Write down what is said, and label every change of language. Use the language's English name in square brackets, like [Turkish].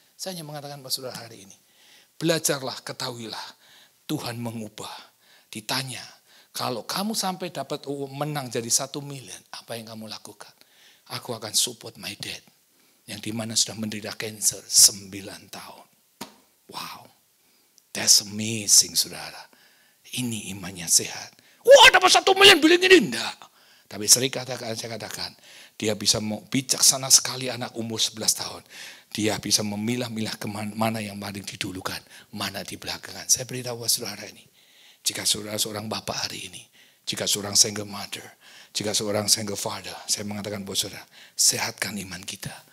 [Indonesian] Saya hanya mengatakan buat saudara hari ini, belajarlah, ketahuilah, Tuhan mengubah. Ditanya, kalau kamu sampai dapat menang jadi 1 miliar, apa yang kamu lakukan? Aku akan [English] support my dad, [Indonesian] yang dimana sudah menderita cancer 9 tahun. [English] Wow, that's amazing saudara. [Indonesian] Ini imannya sehat. Wah dapat 1 miliar bilang ini enggak. Tapi saya katakan, dia bisa bijaksana sekali anak umur 11 tahun. Dia bisa memilah-milah kemana yang paling didulukan, mana di belakangan. Saya beritahu saudara ini. Jika saudara seorang bapak hari ini, jika seorang single mother, jika seorang single father, saya mengatakan buat saudara, sehatkan iman kita.